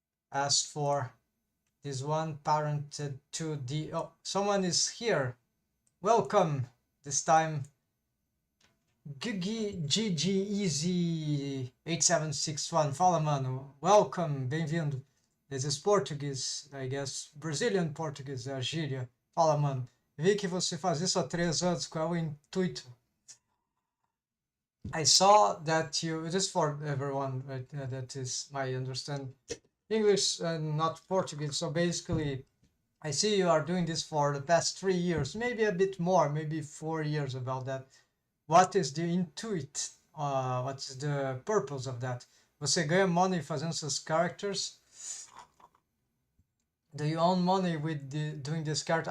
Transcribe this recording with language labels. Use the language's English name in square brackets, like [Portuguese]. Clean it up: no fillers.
[English] As for this one, parented to the, oh, someone is here. Welcome. This time GG Easy 8761. [Portuguese] Fala, mano. [English] Welcome, [Portuguese] bem-vindo. [English] This is Portuguese, I guess. [Portuguese] Brazilian Portuguese, é a gíria. Fala, mano. Vi que você faz isso há 3 anos. Qual é o intuito? [English] I saw that you, just for everyone, right, that is, I understand English and not Portuguese. So basically, I see you are doing this for the past 3 years, maybe a bit more, maybe 4 years about that. What is the intuit? What's the purpose of that? [Portuguese] Você ganha money fazendo seus characters? [English] Do you earn money with doing this character?